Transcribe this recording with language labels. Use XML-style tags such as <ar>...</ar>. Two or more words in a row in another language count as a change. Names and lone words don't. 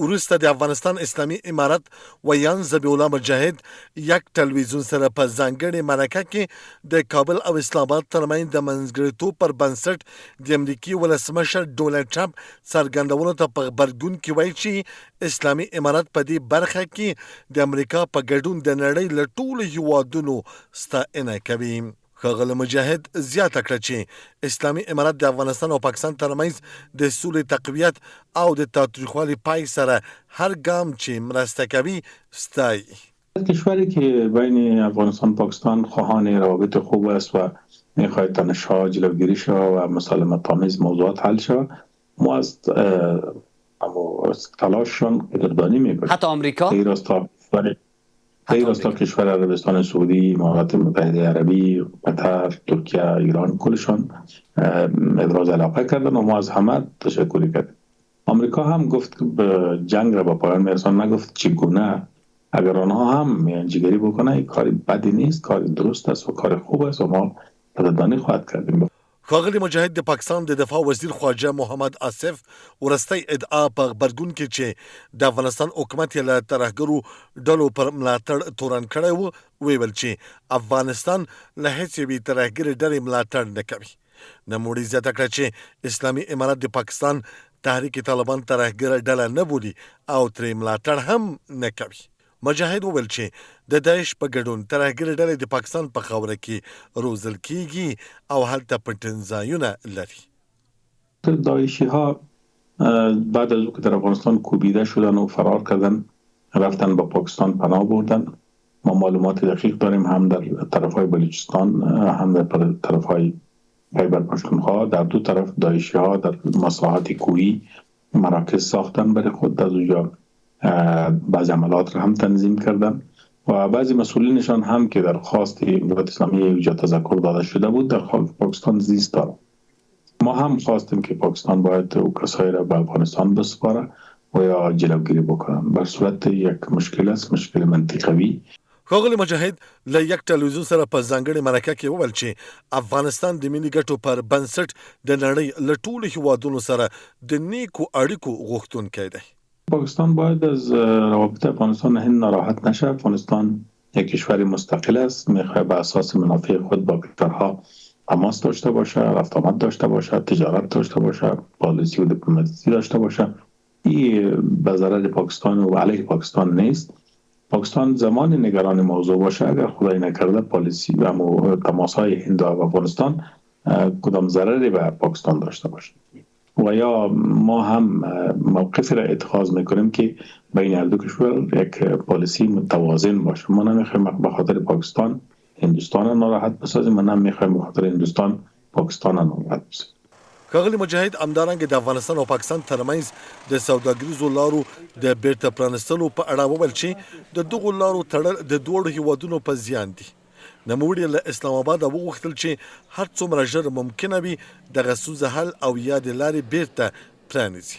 <ps>وروسته د افغانستان اسلامي امارت ویان ذبیح الله مجاهد یک تلویزیون سره په ځانګړې مرکه کې د کابل او اسلام آباد ترمنځ د منځګړیتوب پر بنسټ د امریکایي ولسمشر ډونالډ ټرمپ څرګندونو ته په غبرګون کې وایي چې اسلامي امارت په دې برخه کې د امریکا په ګډون د نړۍ له ټولو هیوادونو ستاینه کوي. ښاغلی مجاهد زیاته کړه چې اسلامي امارت د افغانستان او پاکستان ترمنځ د سولې تقویت او د تاوتریخوالي پای سره هر ګام چې مرسته کوي ستایي.</ps> <fa>کشوری که بین افغانستان و پاکستان خواهان روابط خوب است و میخواهد تنش‌ها جلوگیری شود و مسالمت آمیز موضوعات حل شود، ما از تلاششان قدردانی میکنیم. حتی آمریکا؟ غیر از تا کشور عربستان سعودی، امارات متحده عربی، قطر، ترکیه، ایران کلشان ابراز علاقه کردن و ما از همه تشکر کردیم. آمریکا هم گفت که جنگ را به پایان میرسان، نگفت چگونه. اگر آنها هم میانجیگری بکنه این کاری بدی نیست، کاری درست است و کار خوب است و ما قدردانی خواهد کردیم.</fa> <ps>ښاغلی مجاهد د پاکستان د دفاع وزیر خواجه محمد آصف ورستی ادعا په غبرګون کې چې د افغانستان حکومت یې له ترهګرو ډلو پر ملاتړ تورن کړی و ویل چې افغانستان له هیڅ یوې ترهګرې ډلې ملاتړ نه کوي. نوموړي زیاته کړه چې اسلامي امارت د پاکستان تحریک طالبان ترهګره ډله نه بولي او ترې ملاتړ هم نه کوي. مجاهد وویل چې د داعش په ګډون ترهګرې ډلې د پاکستان په خاوره کې روزل کیږي او هلته پټنځایونه لري.</ps> <fa>داعشی ها بعد از که در افغانستان کوبیده شدن و فرار کردن رفتن با پاکستان پناه بردن. ما معلومات دقیق داریم هم در طرفهای بلوچستان هم در طرفهای خیبر پختونخوا در دو طرف داعشی ها در مساحات کوهی مراکز ساختن برای خود، از اونجا بعضی عملات را هم تنظیم کردن و بعضی مسئولینشان هم که در خواست امارات اسلامی اونجا تذکر داده شده بود در خاک پاکستان زیست دارن. ما هم خواستیم که پاکستان باید او کسایی را به افغانستان بسپاره و یا جلوگیری بکنن. بر صورت یک مشکل است، مشکل منطقوي.</fa> <ps>ښاغلي مجاهد له یک ټلویزیون سره په ځانګړې مرکه کې وویل چې افغانستان د ملي ګټو پر بنسټ د نړۍ له ټولو هیوادونو سره د نیکو اړیکو غوښتونکی دی.</ps> <fa>پاکستان باید از روابط افغانستان هند ناراحت نشه. افغانستان یک کشور مستقل است، میخواد به اساس منافع خود با کشورها تماس داشته باشه، رفت آمد داشته باشه، تجارت داشته باشه، پالیسی و دیپلماسی داشته باشه. این به ضرر پاکستان و علیه پاکستان نیست. پاکستان زمان نگران موضوع باشه اگر خدای نکرده پالیسی و تماس‌های هند و افغانستان کدام ضرری به پاکستان داشته باشه و یا ما هم موقفی را اتخاذ میکنیم که بین هر دو کشور یک پالیسی متوازن باشه. ما نمیخوایم به خاطر پاکستان هندوستان ناراحت بسازیم، ما نمیخوایم به خاطر هندوستان پاکستان ناراحت بسازیم.</fa> <ps>ښاغلي مجاهد همدارنګه د افغانستان او پاکستان ترمنځ د سوداګریزو لارو د بیرته پرانستلو په اړه وویل چې د دغو لارو تړل د دوړو هیوادونو په زیان دي. نوموړي له اسلام آباد وغوښتل چې هر څومره ژر ممکنه وي دغه ستونزه حل او یا د لارې بیرته پرانیزي.</ps>